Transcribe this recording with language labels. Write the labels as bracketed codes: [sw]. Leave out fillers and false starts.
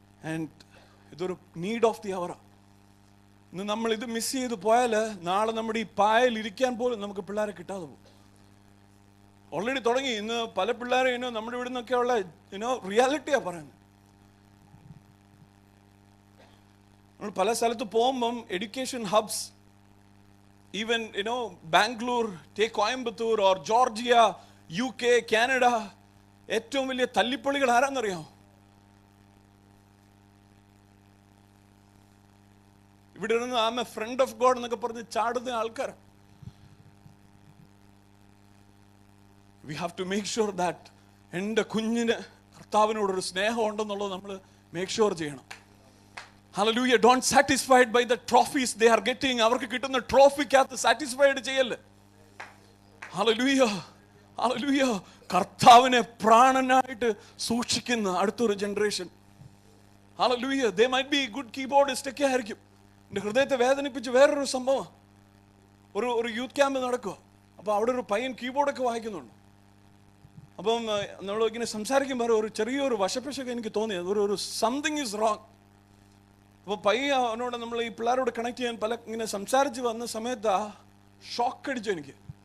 [ml] And ഇതൊരു [en] Need of the hour. [ml] ഇന്ന് നമ്മൾ ഇത് മിസ് ചെയ്ത് പോയാൽ നാളെ നമ്മുടെ ഈ പായൽ ഇരിക്കാൻ പോലും നമുക്ക് പിള്ളേരെ കിട്ടാതെ പോകും. ഓൾറെഡി തുടങ്ങി. ഇന്ന് പല പിള്ളേരും നമ്മുടെ ഇവിടെ നിന്നൊക്കെയുള്ള റിയാലിറ്റിയാണ് പറയുന്നത്. നമ്മൾ പല സ്ഥലത്ത് പോകുമ്പം education hubs, [en] Even, Bangalore, take Coimbatore or Georgia, UK, Canada, [ml] ഏറ്റവും വലിയ തല്ലിപ്പൊളികൾ ആരാന്നറിയാമോ? ഇവിടെ ഇരുന്ന് [en] am a friend of God [ml] എന്നൊക്കെ പറഞ്ഞ് ചാടുന്ന ആൾക്കാർ. [en] we have to make sure that [ml] എൻ്റെ കുഞ്ഞിന് കർത്താവിനോടൊരു സ്നേഹം ഉണ്ടെന്നുള്ളത് നമ്മൾ [en] Make sure ചെയ്യണം. Hallelujah. Don't satisfied by the trophies they are getting. [ml] അവർക്ക് കിട്ടുന്ന ട്രോഫിക്കകത്ത് സാറ്റിസ്ഫൈഡ് ചെയ്യല്ലേ. [en] Hallelujah. Hallelujah. [ml] കർത്താവിനെ പ്രാണനായിട്ട് സൂക്ഷിക്കുന്ന അടുത്തൊരു generation. [en] Hallelujah. They might be good keyboardist [ml] ഒക്കെ ആയിരിക്കും. എൻ്റെ ഹൃദയത്തെ വേദനിപ്പിച്ച് വേറൊരു സംഭവം, ഒരു യൂത്ത് ക്യാമ്പ് നടക്കുക. അപ്പോൾ അവിടെ ഒരു പയ്യൻ കീബോർഡൊക്കെ വായിക്കുന്നുണ്ട്. അപ്പം നമ്മൾ ഇങ്ങനെ സംസാരിക്കുമ്പോൾ ഒരു ചെറിയൊരു വശപ്പശൊക്കെ എനിക്ക് തോന്നിയത് ഒരു [en] Something is wrong. [ml] അപ്പോൾ അവനോട് നമ്മൾ ഈ പിള്ളേരോട് കണക്ട് ചെയ്യാൻ ഇങ്ങനെ സംസാരിച്ച് വന്ന സമയത്ത് ഷോക്ക് അടിച്ചു എനിക്ക്.